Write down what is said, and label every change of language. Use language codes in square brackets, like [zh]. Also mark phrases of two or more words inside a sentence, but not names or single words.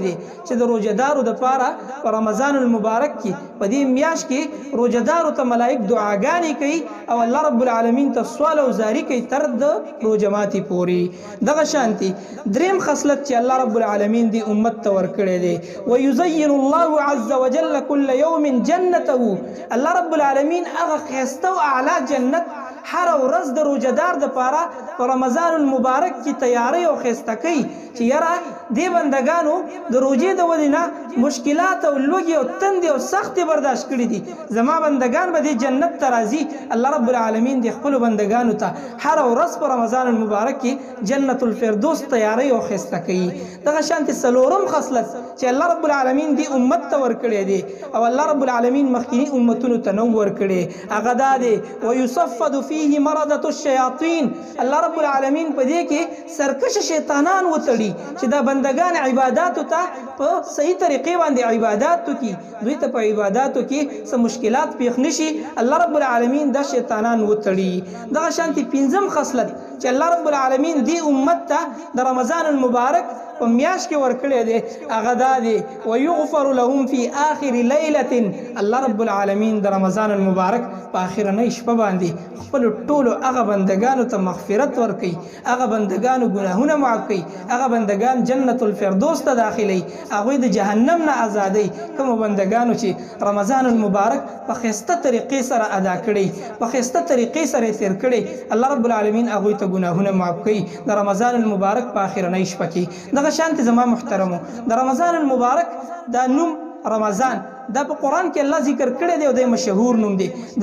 [ps] دی چې د روژهدارو دپاره په رمضان المبارک کې په دې میاشت کې روژهدارو ته ملائک دعاګانې کوي او الله رب العالمین ته سوال او زاری کوي تر د روژه ماتي پورې دغه شانتي دریم خصلت چې الله رب العالمین دې امت ته ورکړی دی [ar] ويزين الله عز وجل كل يوم جنته [ps] الله رب العالمین هغه ښایسته او اعلی جنت هر ورځ د روزدار د پاره په رمضان المبارک کې تیاری او خسته کوي چې یاره دې بندگانو د روزې د ودینه مشکلات او لوږې او تندې او سختې برداشت کړي دي زما بندگان به دې جنت ته راځي الله رب العالمین د خپلو بندگانو ته هر ورځ په رمضان المبارک کې جنت الفردوس تیاری او خسته کوي دغه شانتې څلورم خصلت چې الله رب العالمین دې امت ته ورکړی دی او الله رب العالمین مخکینی امتونو ته نو ورکړی هغه دا دی [ar] ويصفد فيه مرضة الشياطين [ps] الله رب العالمین په دې کې سرکش شیطانان وتړي چې دا بندگان عباداتو ته په صحیح طریقې باندې عبادت وکړي دوی ته په عباداتو کې څه مشکلات پیښ نشي الله رب العالمین دا شیطانان وتړي دغه شانتي پنځم خصلت چې الله رب العالمین دې امت ته د رمضان المبارک په میاشت کې ورکړی دی هغه دا دی [ar] ويغفر لهم في آخر ليلة [ps] الله رب العالمین د رمضان المبارک په آخرنۍ شپه باندې خپل ټولو هغه بندگانو ته مغفرت ورکوي هغه بندگانو ګناهونه معاف کوي هغه بندگان جنت الفردوس ته داخلي هغوی د جهنم نه ازادي کوم بندگانو چې رمضان المبارک په ښایسته طریقې سره ادا کړي په ښایسته طریقې سره تیر کړي الله رب العالمین هغوی ته ګناهونه معاف کوي د رمضان المبارک په آخرنۍ شپه کې دغه شانتي زما محترمو د رمضان المبارک دا نوم رمضان دا په قرآن کې الله ذکر کړی دی او د مشهور نوم دی د